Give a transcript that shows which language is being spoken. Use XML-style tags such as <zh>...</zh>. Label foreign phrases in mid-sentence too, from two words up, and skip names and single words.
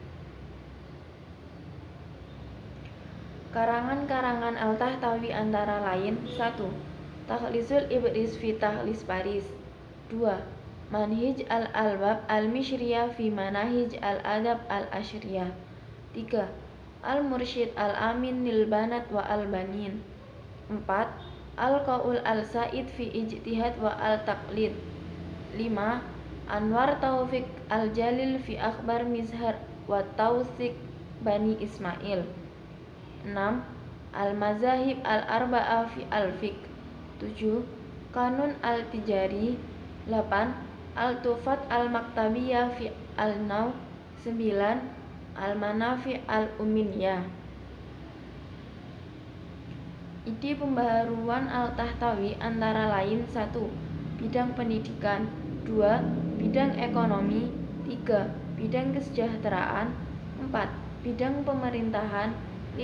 <id>Karangan-karangan Al-Tahtawi antara lain: 1. Takhlisul Ibris fi Takhlis Paris. 2. Manhij al-Albab al-Mishriyah fi Manahij al-Adab al-Ashriyah. 3. Al-Mursyid al-Amin lil Banat wa al-Banin. 4. Al-Qaul al-Said fi Ijtihad wa al-Taqlid. 5. Anwar Taufik al-Jalil fi Akhbar Mizhar wa Tawthik Bani Ismail. 6. Al-Mazahib al-Arba'ah fi al-Fiqh. 7. Kanun al-Tijari. 8. Al-Tufat al-Maktabiyah fi al-Naw. 9. Al-Manafi al-Uminiyah. Ide pembaharuan Al-Tahtawi antara lain: 1. Bidang pendidikan. 2. Bidang ekonomi. 3. Bidang kesejahteraan. 4. Bidang pemerintahan. 5.</id>